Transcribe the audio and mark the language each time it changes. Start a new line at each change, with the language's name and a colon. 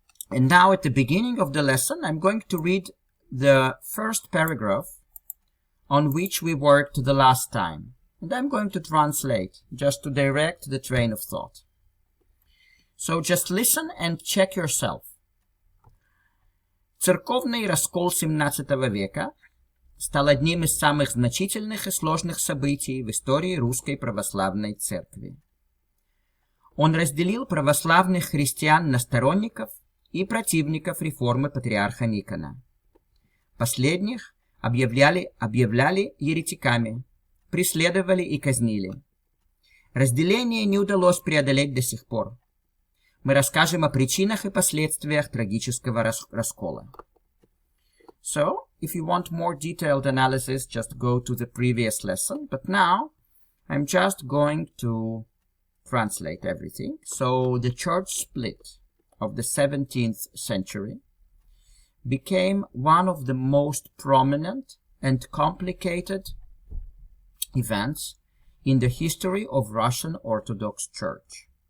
English: And now at the beginning of the lesson, I'm going to read the first paragraph on which we worked the last time. And I'm going to translate just to direct the train of thought. So just listen and check yourself.
Russian: Церковный раскол XVII века стал одним из самых значительных и сложных событий в истории Русской Православной Церкви. Он разделил православных христиан на сторонников и противников реформы патриарха Никона. Последних объявляли еретиками, преследовали и казнили. Разделение не удалось преодолеть до сих пор. Мы расскажем о причинах и последствиях трагического раскола.
English: So, if you want more detailed analysis, just go to the previous lesson. But now, I'm just going to translate everything. So, the church split of the 17th century became one of the most prominent and complicated events in the history of Russian Orthodox Church.